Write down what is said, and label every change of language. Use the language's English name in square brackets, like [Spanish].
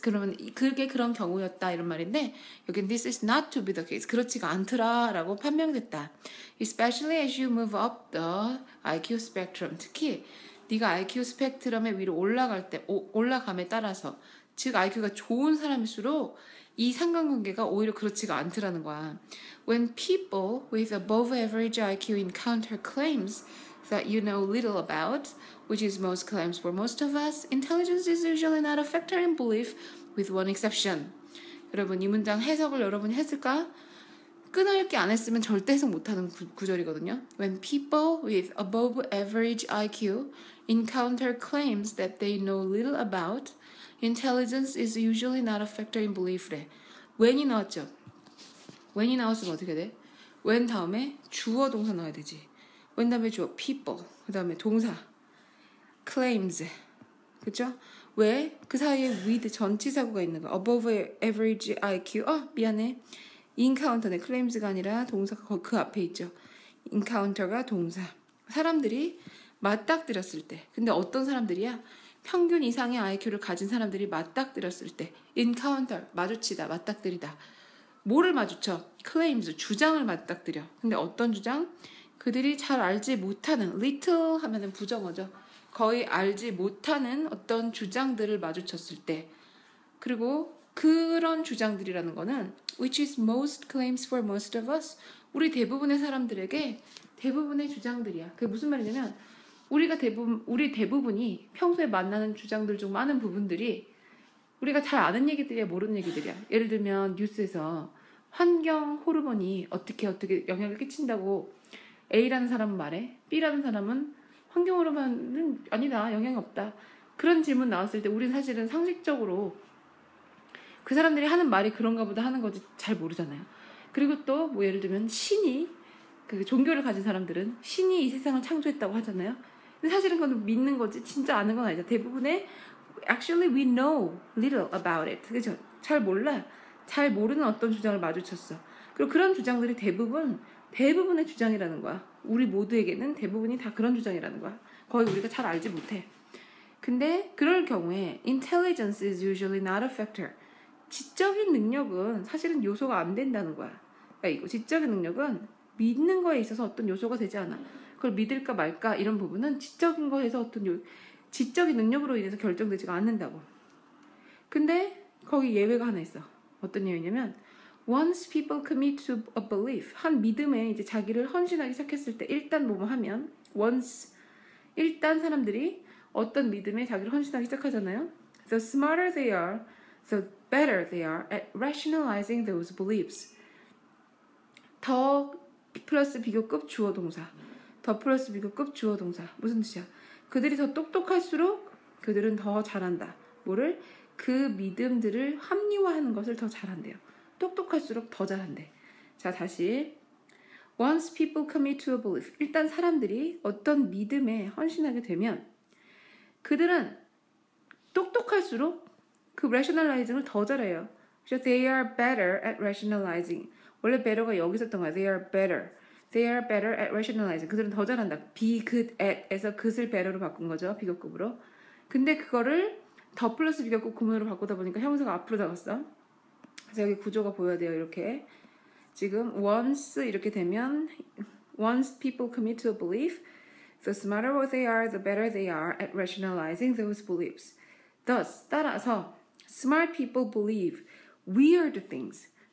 [Korean] 그러면 그게 그런 경우였다 이런 말인데 여긴 [English] this is not to be the case. [Korean] 그렇지가 않더라 라고 판명됐다. [English] Especially as you move up the IQ spectrum. [Korean] 특히 네가 IQ 스펙트럼의 위로 올라감에 따라서 즉 IQ가 좋은 사람일수록 이 상관관계가 오히려 그렇지가 않더라는 거야. [English] When people with above average IQ encounter claims that you know little about, which is most claims for most of us, intelligence is usually not a factor in belief, with one exception. [Korean] 여러분 이 문장 해석을 여러분이 했을까? 끈어읽기 안 했으면 절대 해석 못하는 구절이거든요. [English] When people with above average IQ encounter claims that they know little about, intelligence is usually not a factor in belief래. [Korean] when이 나왔죠? when이 나왔으면 어떻게 돼? when 다음에 주어 동사 나와야 되지. when 다음에 주어 people, 그 다음에 동사 claims, 그쵸? 왜? 그 사이에 with 전치사구가 있는 거야. above average IQ, 미안해. encounter네. claims가 아니라 동사가 그 앞에 있죠. encounter가 동사. 사람들이 맞닥뜨렸을 때. 근데 어떤 사람들이야? 평균 이상의 IQ를 가진 사람들이 맞닥뜨렸을 때. encounter, 마주치다, 맞닥뜨리다. 뭐를 마주쳐? claims, 주장을 맞닥뜨려. 근데 어떤 주장? 그들이 잘 알지 못하는, little 하면은 부정어죠. 거의 알지 못하는 어떤 주장들을 마주쳤을 때. 그리고 그런 주장들이라는 거는 [English] which is most claims for most of us. [Korean] 우리 대부분의 사람들에게 대부분의 주장들이야. 그게 무슨 말이냐면 우리 대부분이 평소에 만나는 주장들 중 많은 부분들이 우리가 잘 아는 얘기들이야, 모르는 얘기들이야. 예를 들면 뉴스에서 환경 호르몬이 어떻게 영향을 끼친다고 A라는 사람은 말해. B라는 사람은 환경 호르몬은 아니다, 영향이 없다. 그런 질문 나왔을 때 우리는 사실은 상식적으로 그 사람들이 하는 말이 그런가 보다 하는 거지 잘 모르잖아요. 그리고 또 뭐 예를 들면 신이 그 종교를 가진 사람들은 신이 이 세상을 창조했다고 하잖아요. 근데 사실은 그건 믿는 거지 진짜 아는 건 아니죠. 대부분의 [English] Actually, we know little about it. [Korean] 그죠? 잘 몰라. 잘 모르는 어떤 주장을 마주쳤어. 그리고 그런 주장들이 대부분의 주장이라는 거야. 우리 모두에게는 대부분이 다 그런 주장이라는 거야. 거의 우리가 잘 알지 못해. 근데 그럴 경우에 [English] intelligence is usually not a factor. [Korean] 지적인 능력은 사실은 요소가 안 된다는 거야. 그러니까 지적인 능력은 믿는 거에 있어서 어떤 요소가 되지 않아. 그걸 믿을까 말까 이런 부분은 지적인 거에서 어떤 지적인 능력으로 인해서 결정되지가 않는다고. 근데 거기 예외가 하나 있어. 어떤 예외냐면 [English] once people commit to a belief, [Korean] 한 믿음에 이제 자기를 헌신하기 시작했을 때 일단 뭐뭐 하면 일단 사람들이 어떤 믿음에 자기를 헌신하기 시작하잖아요. [English] The smarter they are, the better they are at rationalizing those beliefs. [Korean] 더 플러스 비교급 주어 동사. 더 플러스 비교급 주어 동사. 무슨 뜻이야? 그들이 더 똑똑할수록 그들은 더 잘한다. 뭐를? 그 믿음들을 합리화하는 것을 더 잘한대요. 똑똑할수록 더 잘한대. 자, 다시. [English] Once people commit to a belief. [Korean] 일단 사람들이 어떤 믿음에 헌신하게 되면 그들은 똑똑할수록 그 rationalizing을 더 잘해요. 그래서 [English] they are better at rationalizing. [Korean] 원래 better가 여기 있었던 거야. [English] They are better. They are better at rationalizing. [Korean] 그들은 더 잘한다. be good at에서 good을 better로 바꾼 거죠. 비교급으로. 근데 그거를 더 플러스 비교급 구문으로 바꾸다 보니까 형용사가 앞으로 나갔어. 그래서 여기 구조가 보여야 돼요. 이렇게. 지금 [English] once [Korean] 이렇게 되면 [English] once people commit to a belief, the smarter they are, the better they are at rationalizing those beliefs. Thus, 따라서 smart people believe weird things.